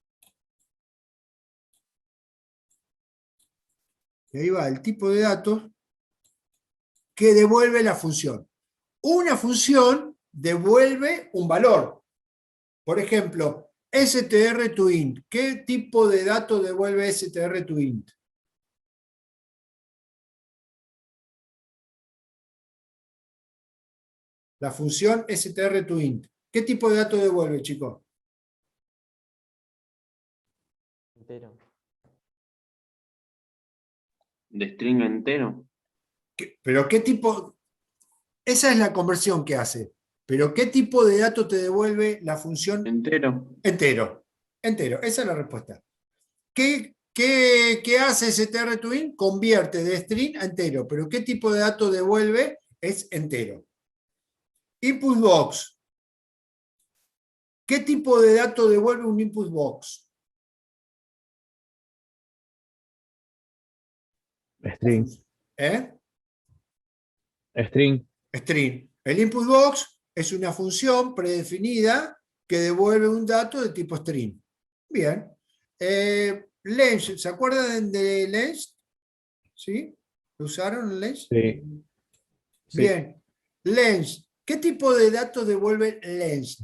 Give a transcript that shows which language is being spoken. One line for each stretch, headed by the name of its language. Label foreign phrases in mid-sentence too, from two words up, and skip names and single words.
Spanish: Y ahí va el tipo de datos que devuelve la función. Una función devuelve un valor. Por ejemplo, str2int. ¿Qué tipo de dato devuelve str2int? La función str2int. ¿Qué tipo de dato devuelve, chicos? Entero. ¿De string entero? ¿Pero qué tipo? Esa es la conversión que hace. ¿Pero qué tipo de dato te devuelve la función? ¿Entero? Entero. Entero. Esa es la respuesta. ¿Qué hace str2int? Convierte de string a entero. ¿Pero qué tipo de dato devuelve? Es entero.
English: Input box.
Spanish: ¿Qué tipo de dato devuelve un
English: input box?
Spanish: String. ¿Eh? String. String. El
English: input box
Spanish: es una función predefinida que devuelve un dato de tipo string. Bien. Length, ¿se acuerdan de length? ¿Sí? ¿Lo usaron length? Sí. Sí. Bien. Length ¿Qué tipo de datos devuelve length?